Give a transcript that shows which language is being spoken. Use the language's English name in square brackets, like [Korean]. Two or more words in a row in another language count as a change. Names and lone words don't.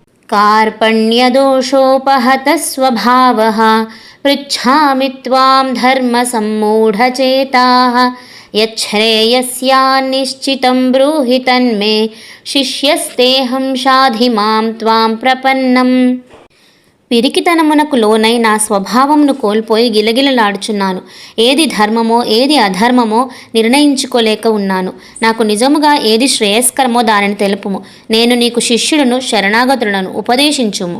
[Sanskrit] कार्पण्यदोषोपहतः स्वभावः पृच्छामि त्वां धर्मसम्मूढचेताः यच्छ्रेयस्यान्निश्चितं ब्रूहि तन्मे शिष्यस्तेऽहं शाधि मां त्वां प्रपन्नम्. [Telugu] పిరికితనమునకు లోనై నా స్వభావమును కోల్పోయి గిలగిలలాడుచున్నాను. ఏది ధర్మమో ఏది అధర్మమో నిర్ణయించుకోలేక ఉన్నాను. నాకు నిజముగా ఏది శ్రేయస్కరమో దానిని తెలుపుము. నేను నీకు శిష్యులను శరణాగతులను ఉపదేశించుము.